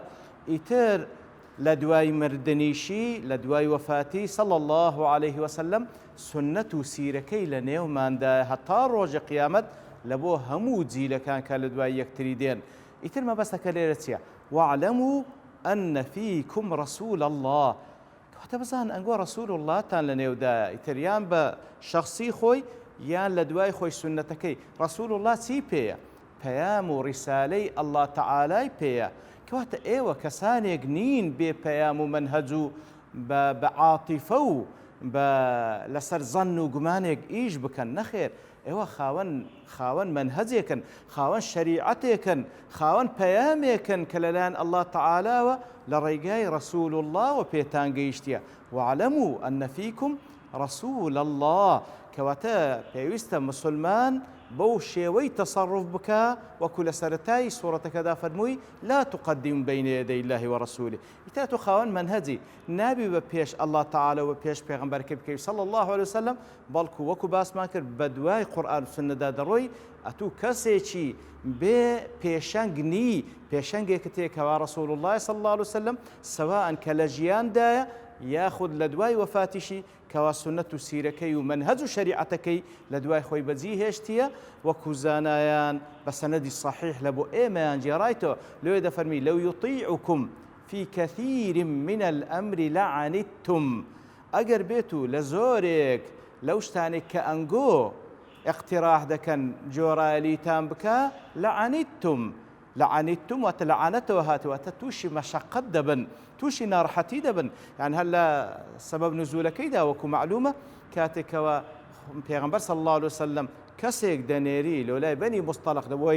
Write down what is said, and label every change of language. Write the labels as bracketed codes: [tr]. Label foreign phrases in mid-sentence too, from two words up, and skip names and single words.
[ckb] ئیتر لە دوای مردنیشی لە دوای وەفاتی [ar] صلی الله عليه وسلم [ckb] سنەت و سیرەکەی لە نێوماندا هەتا ڕۆژە قیامەت لە بۆ هەموو جیلەکان کە لە دوای یەکتری دێن. ئیتر مەبەستەکە لێرە چییە؟ [ar] واعلموا أن فيكم رسول الله. [ckb] کەواتە بزان ئەنگۆ رسول اللهتان لە نێودایە ئیتر یان بە شەخسی خۆی یان لە دوای خۆی سنەتەکەی رسول الله چی پێیە؟ پەیام و ڕیسالەی الله تعالای پێیە. کەواتە ئێوە کەسانێک نین بێ پەیام و مەنهەج و بە عاتیفە و لەسەر زەن و گومانێک ئیش بکەن. نەخێر، ئێوە خاوەن مەنهەجێکن، خاوەن شەریعەتێکن، خاوەن پەیامێکن کە لەلایەن الله تعالەوە لە ڕێگای رسول الله و پێتان گەیشتیە. [ar] واعلموا أن فيكم رسول الله. [ckb] کەواتە پێویستە مسلمان بەو شێوەی تەسەڕف بکە وەکو لە سەرەتای سوورەتەکەدا فەرمووی [ar] لا تقدم بين يدي الله ورسوله. [ckb] ئیتر تۆ خاوەن مەنهەجی نابی بە پێش الله تعالى و پێش پێغەمبەرەکەی بکەوی [ar] صلی الله عليه وسلم [ckb] بەڵکو وەکو باسمان کرد بە دوای قورئان و سنەدا دەڕۆی ئەتوو کەسێکی بێ پێشەنگنی پێشەنگێکت هەیە رسول الله [ar] صلی الله عليه وسلم [ckb] سواء کە لە ژیاندایە یاخود لە دوای وەفاتیشی کەوا سنەت و سیرەکەی و مەنهەج و شەریعەتەکەی لە دوای خۆی بەجی هێشتیە وەکو زانایان بە سەنەدی صحیح لە بۆ ئێمەیان جێڕایتەوە لێوێ دەفەرمی لەو [ar] یوطیعکم في كثير من الأمر لعنتم. [ckb] ئەگەر بێت و لە زۆرێک لەو شتانێک کە ئەنگۆ اقتراح دەکەن جۆرایەلیتان بکە لعنتم. لعنتم واتە لەعانەتەوە هاتووەتە تووشی مەشەقەت دەبن، تووشی ناڕەحەتی دەبن. یان هەر لە سەبەب نزولەکەیدا وەکو معلومە کاتێکەوە پێغەمبەر [ar] صلی الله عليه وسلم [ckb] کەسێک دەنێری لەلای بەنی مستەلق دەبەوەی